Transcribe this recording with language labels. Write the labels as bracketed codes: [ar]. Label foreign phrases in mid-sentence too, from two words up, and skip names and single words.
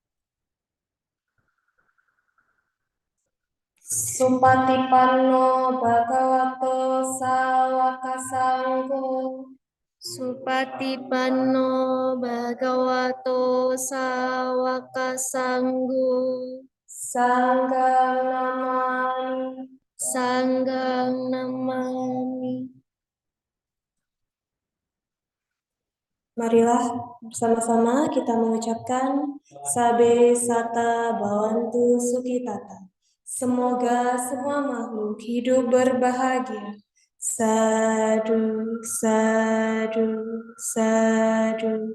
[pi] Supatipanno Bhagavato Sawaka Sangho. Supatipanno Bhagavato Sawaka Sangho. Sanggang namami. Sanggang namami. [id] Marilah bersama-sama kita mengucapkan [pi] Sabe Sata Bhawantu Sukhitata. [id] Semoga semua makhluk hidup berbahagia. [pi] Sadu, sadu, sadu.